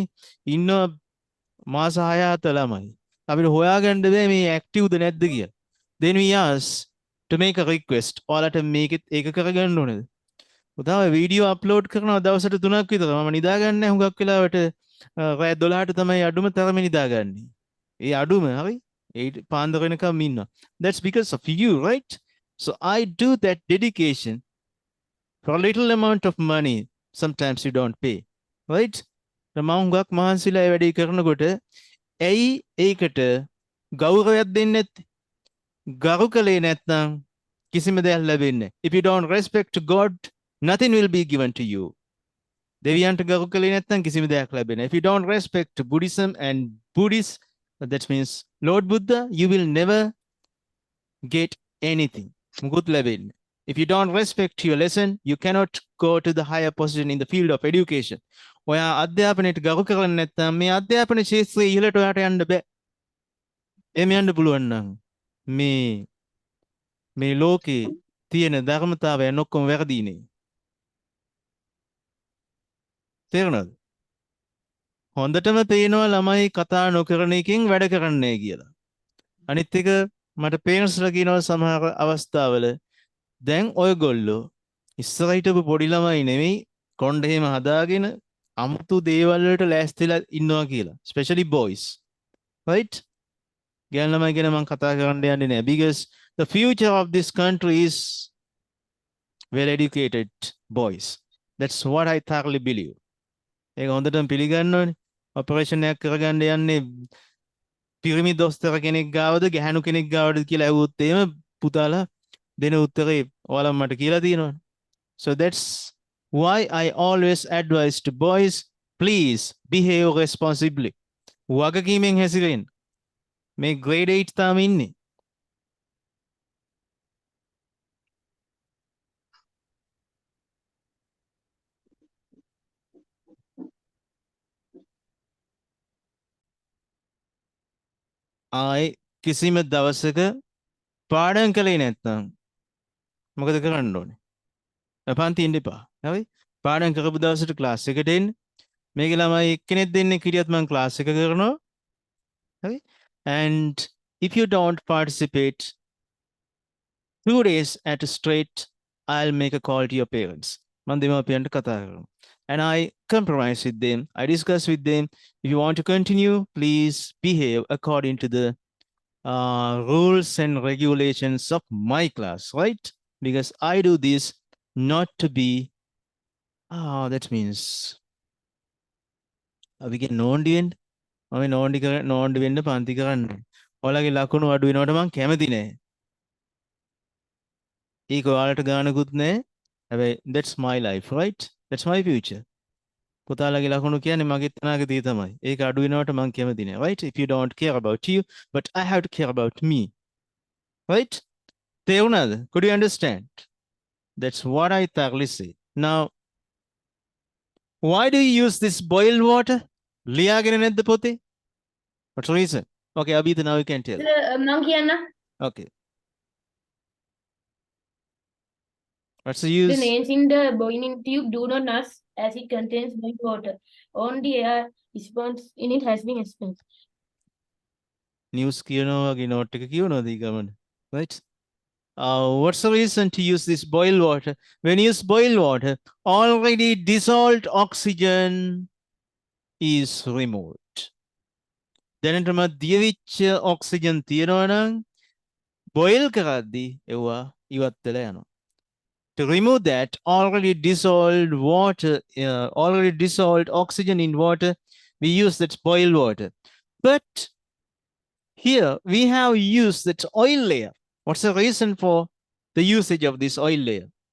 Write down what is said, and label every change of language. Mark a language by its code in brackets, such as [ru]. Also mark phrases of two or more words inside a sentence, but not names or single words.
[si] ඉන්නවා මාස 6-7 ළමයි. අපිට හොයාගන්න බෑ මේ ඇක්ටිව්ද නැද්ද කියලා. [en] Then we ask to make a request. [si] ඔයාලට මේක ඒක කරගන්න ඕනේද? උදාව වීඩියෝ අප්ලෝඩ් කරනවා දවසට 3ක් විතර. මම නිදාගන්නේ නැහැ හුඟක් වෙලාවට රෑ 12ට තමයි අඩුම තරමේ නිදාගන්නේ. ඒ අඩුම හරි? ඒ පාන්දර වෙනකම් ඉන්නවා. [en] That's because of you, right? So I do that dedication for a little amount of money. Sometimes you don't pay, right? [si] මම හුඟක් මහන්සිලා ඒ වැඩේ කරනකොට ඇයි ඒකට ගෞරවයක් දෙන්නේ නැත්තේ? ගරු කළේ නැත්නම් කිසිම දෙයක් ලැබෙන්නේ නැහැ. [en] If you don't respect God, nothing will be given to you. [si] දෙවියන්ට ගරු කළේ නැත්නම් කිසිම දෙයක් ලැබෙන්නේ නැහැ. [en] If you don't respect Buddhism and Buddhists, that means Lord Buddha, you will never get anything. [si] මුකුත් ලැබෙන්නේ. [en] If you don't respect your lesson, you cannot go to the higher position in the field of education. [si] ඔයා අධ්‍යාපනයට ගරු කරන්නේ නැත්නම් මේ අධ්‍යාපන ශාස්ත්‍රයේ ඉහළට ඔයාට යන්න බෑ. එහෙම යන්න පුළුවන් නම් මේ ලෝකේ තියෙන ධර්මතාවයන් ඔක්කොම වැරදීනේ. තේරුණාද? හොඳටම පේනවා ළමයි කතා නොකරන එකෙන් වැඩ කරන්නේ කියලා. අනිත් එක මට පේරන්ට්ස්ලා කියනවා සමහර අවස්ථාවල දැන් ඔයගොල්ලෝ ඉස්සර හිටපු පොඩි ළමයි නෙමෙයි කොණ්ඩ එහෙම හදාගෙන අමුතු දේවල් වලට ලෑස්තිලා ඉන්නවා කියලා. [en] Especially boys. Right? [si] ගෑනු ළමයි ගැන මම කතා කරන්න යන්නේ නැහැ. [en] Because the future of this country is well educated boys. That's what I thoroughly believe. [si] ඒක හොඳටම පිළිගන්න ඕනේ. ඔපරේෂන් එකක් කරගන්න යන්නේ පිරිමි දොස්තර කෙනෙක් ගාවද ගැහණු කෙනෙක් ගාවද කියලා ඇහුවොත් එහෙම පුතාලා දෙන උත්තරේ ඔයාලා මට කියලා තියෙනවා. [en] So that's why I always advise to boys, please behave responsibly. [si] වගකීමෙන් හැසිරෙන්න. මේ grade 8 තාම ඉන්නේ. ආයි කිසිම දවසක පාඩම් කළේ නැත්නම් මොකද කරන්න ඕනේ? පන්ති ඉන්න එපා. හරි? පාඩම් කරපු දවසට ක්ලාස් එකට එන්න. මේක ළමයි එක්කෙනෙක් දෙන්නෙක් හිටියත් මම ක්ලාස් එක කරනවා. හරි? [en] And if you don't participate 2 days at a straight, I'll make a call to your parents. [si] මම දෙමාපියන්ට කතා කරනවා. [en] And I compromise with them. I discuss with them. If you want to continue, please behave according to the rules and regulations of my class, right? Because I do this not to be, that means, we get [si] නොන්ඩි වෙන්න. මම නොන්ඩි වෙන්න පන්ති කරන්නේ. ඔයාලගේ ලකුණු අඩු වෙනවට මම කැමති නෑ. ඒක ඔයාලට ගානකුත් නෑ. හැබැයි [en] that's my life, right? That's my future. [si] පුතාලගේ ලකුණු කියන්නේ මගේ අනාගතය තමයි. ඒක අඩු වෙනවට මම කැමති නෑ, [en] right? If you don't care about you, but I have to care about me. Right? තේරුණාද? Could you understand? That's what I thoroughly say. Now, why do you use this boiled water? [si] ලියාගෙන නැද්ද පොතේ? [en] What's the reason? Okay, Abhita, now you can tell. [si] මං කියන්න. [en] Okay. What's the use? The names in the boiling tube do not nurse as it contains boiling water. Only air response in it has been explained. [si] News කියනවා වගේ note එක කියවනවාද ඊ ගමන? [en] Right? What's the reason to use this boiled water? When you use boiled water, already dissolved oxygen is removed. [si] දැනටම දියවිච්ච ඔක්සිජන් තියෙනවා නම් බොයිල් කරද්දී ඒවා ඉවත් වෙලා යනවා. [en] To remove that already dissolved oxygen in water, we use that boiled water. But here we have used that oil layer. What's the reason for the usage of this oil layer?